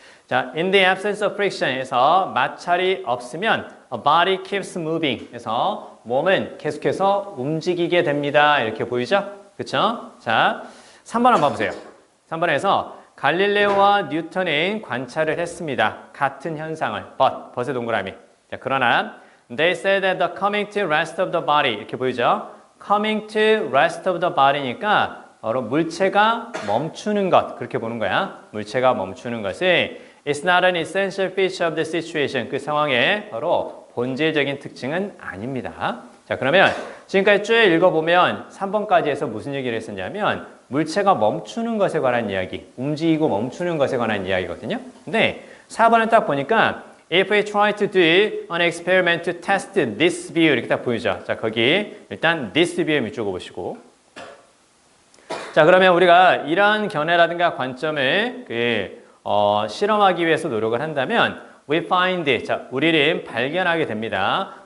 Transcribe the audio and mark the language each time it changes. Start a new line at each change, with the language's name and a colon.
English: 자, in the absence of friction에서
Korean: 마찰이 없으면
English: a body keeps moving.
Korean: 그래서 몸은 계속해서 움직이게 됩니다. 이렇게 보이죠? 그쵸? 자, 3번 한번 봐보세요. 3번에서 갈릴레오와 뉴턴은 관찰을 했습니다. 같은 현상을. 벗의 동그라미. 자, 그러나
English: They said that the coming to rest of the body
Korean: 이렇게 보이죠?
English: Coming to rest of the body
Korean: 니까 바로 물체가 멈추는 것 그렇게 보는 거야. 물체가 멈추는 것이
English: It's not an essential feature of the situation
Korean: 그 상황의 바로 본질적인 특징은 아닙니다. 자, 그러면 지금까지 쭉 읽어보면 3번까지 해서 무슨 얘기를 했었냐면 물체가 멈추는 것에 관한 이야기, 움직이고 멈추는 것에 관한 이야기거든요. 근데 4번을 딱 보니까
English: If we try to do an experiment to test this view
Korean: 이렇게 딱 보이죠. 자, 거기 일단 this view에 밑줄 그어보시고 자, 그러면 우리가 이러한 견해라든가 관점을 실험하기 위해서 노력을 한다면
English: we find
Korean: 자, 우리는 발견하게 됩니다.